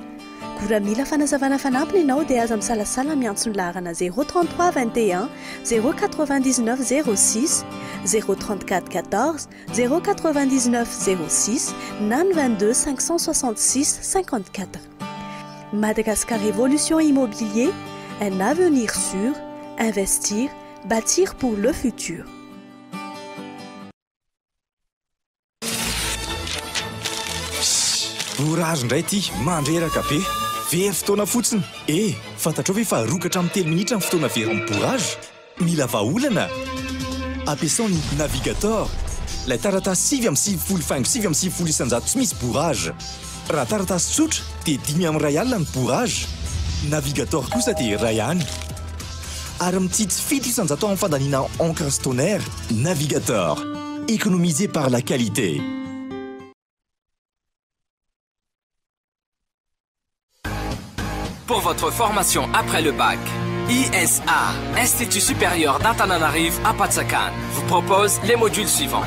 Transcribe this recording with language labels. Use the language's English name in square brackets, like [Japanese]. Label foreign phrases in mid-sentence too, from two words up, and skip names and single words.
[Malagasy] Koa mila fanazavana fanampiny ianao dia aza misalasala miantso ny laharana 033 21 099 06 034 14 099 06 na 22 566 54. [French] Madagascar Évolution Immobilier, un avenir sûr, investir, bâtir pour le futur. [Malagasy] Bourrage indray ty mandreraka be very fotoana fotsiny fantatrao ve fa rokatra amin'ny 3 minitra ny fotoana very amin'ny bourrage mila vahaolana ampiasao ny navigateur ilay taratasy 5 isanjato tsy misy bourrage raha taratasy tsotra dia 5 ray alina ny bourrage navigateur kosa dia ray ihany ary mitsitsy 7 isanjato amin'ny fandaniana [French] encre stonaire navigateur économisé par la qualité. Pour votre formation après le bac, ISA, Institut supérieur d'Antananarivo à Patsakan, vous propose les modules suivants.